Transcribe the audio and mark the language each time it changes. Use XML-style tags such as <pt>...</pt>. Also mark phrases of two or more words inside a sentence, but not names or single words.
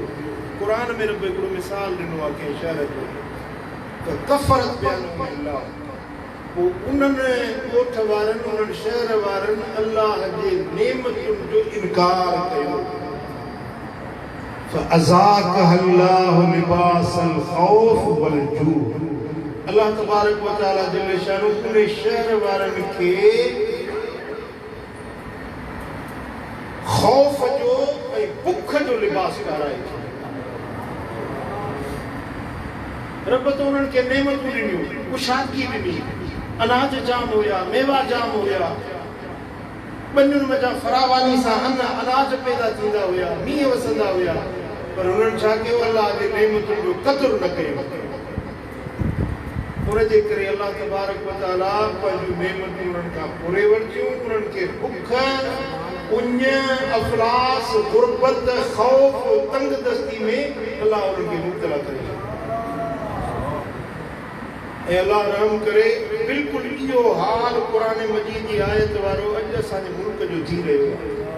<sd>क़ुरान में रब हिकिड़ो मिसाल ॾिनो आहे कंहिं शहर जो त</sd> <ar>كفرت بأنعم الله,</ar> <sd>पोइ उन्हनि ॻोठ वारनि, उन्हनि शहर वारनि अल्लाह जे नेमतुनि जो इनकार कयो।</sd> <ar>فأذاقها الله لباس الخوف والجوع.</ar> <sd>अल्लाह</sd> <ar>تبارك وتعالى جل شأنه</ar> <sd>उन शहर वारनि खे ख़ौफ़ जो ऐं बुख जो लिबास पाराए थो। रब त उन्हनि खे नेमतूं ॾिनियूं, कुशादगी ॾिनी, अनाज जाम हुया, मेवा जाम हुया, ॿनियुनि में फरावानी सां अनाज पैदा थींदा हुया, मींहं वसंदा हुया, पर उन्हनि छा कयो? अल्लाह जे नेमतुनि जो क़दुरु न कयो। उनजे करे अल्लाह</sd> <ar>تبارك وتعالى</ar> <sd>पंहिंजूं नेमतूं उन्हनि खां पूरे वरितियूं। उन्हनि खे बुख, उञ, अफ़लास, गुरबत, ख़ौफ़, तंगदस्ती में अल्लाह उन्हनि खे मुब्तला करे। ऐं अल्लाह रहम करे, बिल्कुलु इहो हाल क़ुरान मजीद जी आयत वारो अॼु असांजे मुल्क जो थी रहियो आहे।</sd>